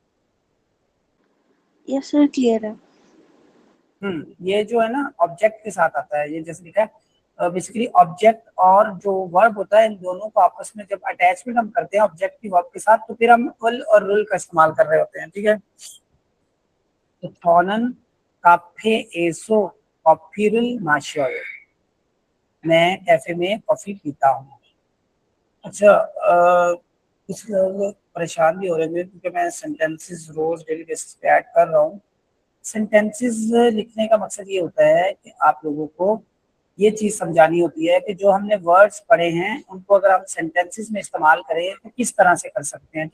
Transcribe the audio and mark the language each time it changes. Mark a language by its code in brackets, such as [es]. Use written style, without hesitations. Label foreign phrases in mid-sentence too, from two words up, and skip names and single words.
[en] yes sir clear है। [hi] ये जो है ना ऑब्जेक्ट के साथ आता है, ये जैसे लिखा है बेसिकली ऑब्जेक्ट और जो वर्ब होता है इन दोनों को आपस में जब अटैचमेंट हम करते हैं ऑब्जेक्ट की वर्ब के साथ तो फिर हम विल और रुल का इस्तेमाल कर रहे होते हैं, ठीक है। [ko] तो 저는 카페 에서 커피를 마셔요. [hi] मैं कैफे में कॉफी पीता हूँ। अच्छा, कुछ लोग परेशान भी हो रहे हैं क्योंकि मैं सेंटेंसेस रोज [en] daily basis [hi] पे ऐड कर रहा हूँ। सेंटेंसेस लिखने का मकसद ये होता है कि आप लोगों को ये चीज समझानी होती है कि जो हमने वर्ड्स पढ़े हैं उनको अगर हम सेंटेंसेस में इस्तेमाल करें तो किस तरह से कर सकते हैं।